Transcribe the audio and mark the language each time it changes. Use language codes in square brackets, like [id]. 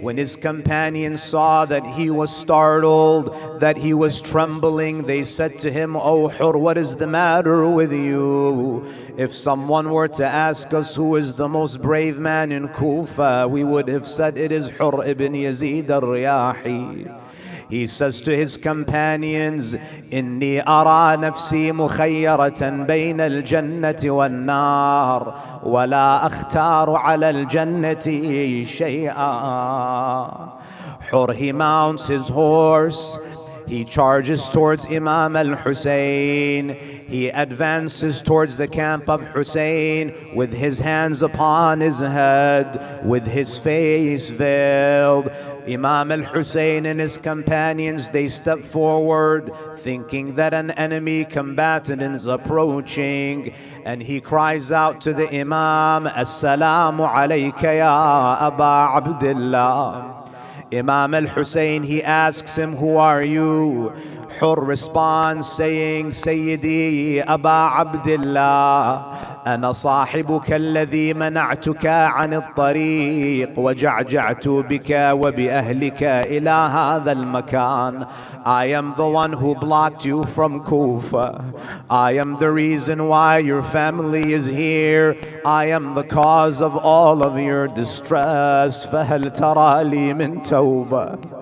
[en] When his companions saw that he was startled, that he was trembling, they said to him, Oh Hur, what is the matter with you? If someone were to ask us who is the most brave man in Kufa, we would have said it is Hur ibn Yazid al-Riyahi. He says to his companions, [ar] إني أرى نفسي مخيرة بين الجنة والنار ولا أختار على الجنة شيئا. [en] Hur, he mounts his horse. He charges towards Imam al-Hussein. He advances towards the camp of Hussein with his hands upon his head, with his face veiled. Imam al-Hussein and his companions, they step forward thinking that an enemy combatant is approaching, and he cries out to the Imam, [ar] Assalamu alayka ya Aba Abdullah. [en] Imam al-Hussein, he asks him, who are you? Hur responds saying, [ar] Sayyidi Aba Abdullah, أنا صاحبك الذي منعتك عن الطريق وجعجعت بك وبأهلك إلى هذا المكان. [en] I am the one who blocked you from Kufa. I am the reason why your family is here. I am the cause of all of your distress. [ar] فهل ترى لي من توبة?